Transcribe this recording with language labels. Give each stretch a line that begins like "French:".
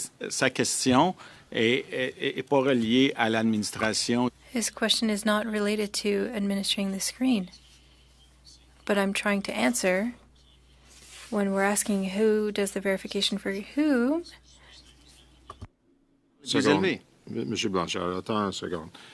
French: Sa question est pas reliée à l'administration.
English: His question is not related to administering the screen. But I'm trying to answer when we're asking who does the verification for who.
French: Monsieur Blanchard, attends une seconde.